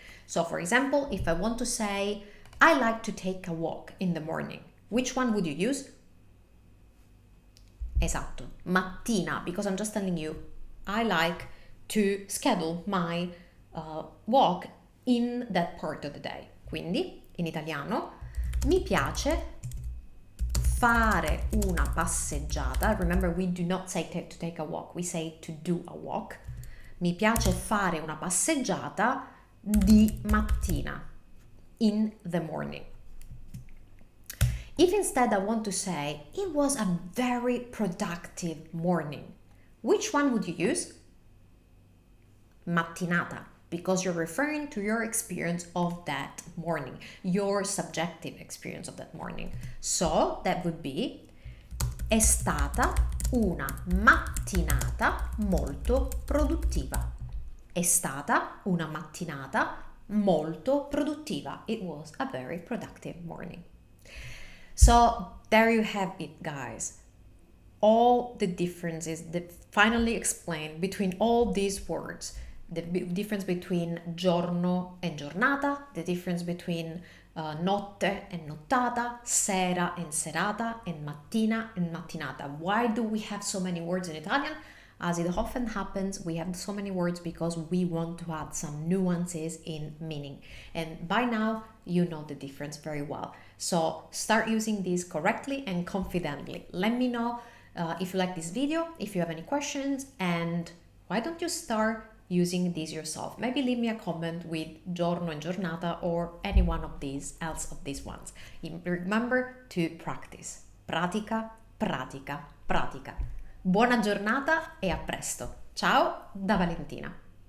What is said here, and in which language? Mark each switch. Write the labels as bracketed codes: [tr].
[en] So for example, if I want to say, I like to take a walk in the morning, which one would you use? [it] Esatto, [en] mattina, because I'm just telling you, I like to schedule my walk in that part of the day. [it] Quindi, in italiano, mi piace fare una passeggiata. [en] Remember, we do not say to take a walk, we say to do a walk. [it] Mi piace fare una passeggiata di mattina, [en] in the morning. If instead I want to say, it was a very productive morning, which one would you use? Mattinata, because you're referring to your experience of that morning, your subjective experience of that morning. [it] So that would be, [en] è stata una mattinata molto produttiva. [it] È stata una mattinata molto produttiva. [en] It was a very productive morning. So there you have it, guys. All the differences that finally explain between all these words. The difference between giorno and giornata, the difference between notte and nottata, sera and serata, and mattina and mattinata. Why do we have so many words in Italian? As it often happens, we have so many words because we want to add some nuances in meaning. And by now, you know the difference very well. So start using these correctly and confidently. Let me know if you like this video, if you have any questions, and why don't you start using these yourself? Maybe leave me a comment with giorno and giornata or any one of these ones. Remember to practice. [it] Pratica, pratica, pratica. Buona giornata e a presto. Ciao da Valentina.